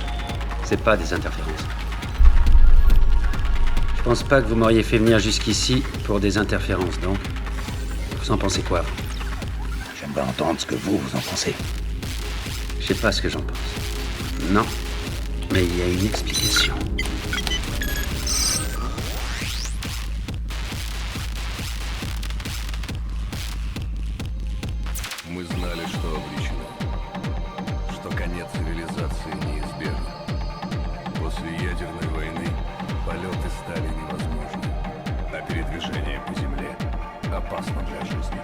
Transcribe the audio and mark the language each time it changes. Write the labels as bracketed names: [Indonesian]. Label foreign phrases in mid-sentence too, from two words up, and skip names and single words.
[French] C'est pas des interférences. Je pense pas que vous m'auriez fait venir jusqu'ici pour des interférences, donc. Vous en pensez quoi? J'aimerais entendre ce que vous en pensez. Je sais pas ce que j'en pense. Non, mais il y a une explication. [Russian] Мы знали, что обречены, что конец цивилизации неизбежен. После ядерной войны полеты стали невозможны, а передвижение по земле опасно для жизни.